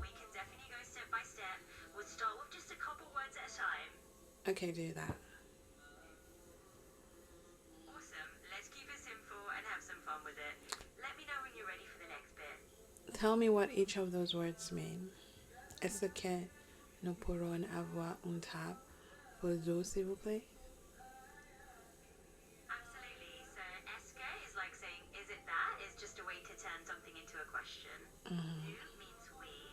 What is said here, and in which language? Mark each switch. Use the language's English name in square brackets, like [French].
[English] We can definitely go step by step. We'll start with just a couple words at a time. Okay, do that. Awesome. Let's keep it simple and have some fun with it. Let me know when you're ready for the next bit. Tell me what each of those words mean. [French] Est-ce que nous pourrons avoir une table pour deux, s'il vous plaît? [English] Absolutely. So, est-ce que is like saying, is it that? Is just a way to turn something into a question. Nous means we.